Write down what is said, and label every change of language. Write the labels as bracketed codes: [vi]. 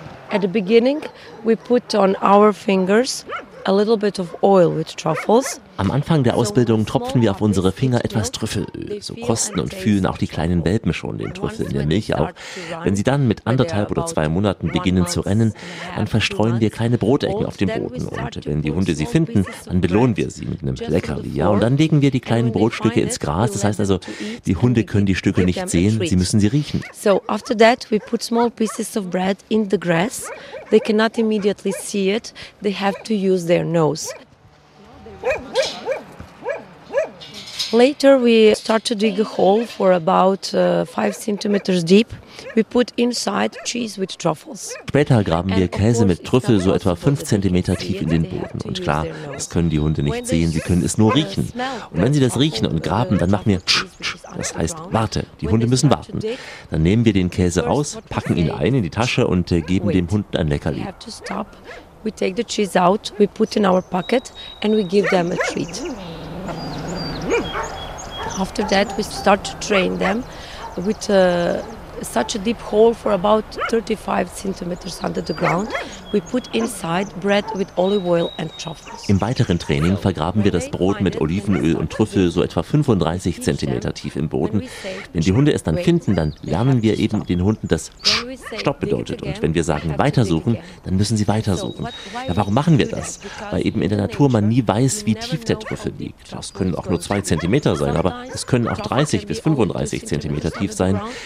[en] At the beginning we put on our fingers a little bit of oil with truffles. [de] Am Anfang der Ausbildung tropfen wir auf unsere Finger etwas Trüffelöl. So kosten und fühlen auch die kleinen Welpen schon den Trüffel in der Milch auch. Wenn sie dann mit 1,5 oder 2 Monaten beginnen zu rennen, dann verstreuen wir kleine Brotecken auf dem Boden. Und wenn die Hunde sie finden, dann belohnen wir sie mit einem Leckerli. Ja, und dann legen wir die kleinen Brotstücke ins Gras. Das heißt also, die Hunde können die Stücke nicht sehen, sie müssen sie riechen. [en] So, after that, we put small pieces of bread in the grass. They cannot immediately see it. They have to use their nose. Later we start to dig a hole for about 5 centimeters deep. We put inside cheese with truffles. [de] Später graben wir Käse mit Trüffel so etwa 5 Zentimeter tief in den Boden. Und klar, das können die Hunde nicht sehen, sie können es nur riechen. Und wenn sie das riechen und graben, dann machen wir tsch, tsch. Das heißt, warte, die Hunde müssen warten. Dann nehmen wir den Käse raus, packen ihn ein in die Tasche und geben dem Hund ein Leckerli. [en] We take the cheese out, we put in our pocket and we give them a treat. After that we start to train them with such a deep hole for about 35 centimeters under the ground. We put inside bread with olive oil and truffles. [de] Im weiteren Training vergraben wir das Brot mit Olivenöl und Trüffel so etwa 35 cm tief im Boden. Wenn die Hunde es dann finden, dann lernen wir eben den Hunden, dass Stopp bedeutet. Und wenn wir sagen, weitersuchen, dann müssen sie weitersuchen. Ja, warum machen wir das? Weil eben in der Natur man nie weiß, wie tief der Trüffel liegt. Das können auch nur 2 Zentimeter sein, aber es können auch 30 bis 35 Zentimeter tief sein.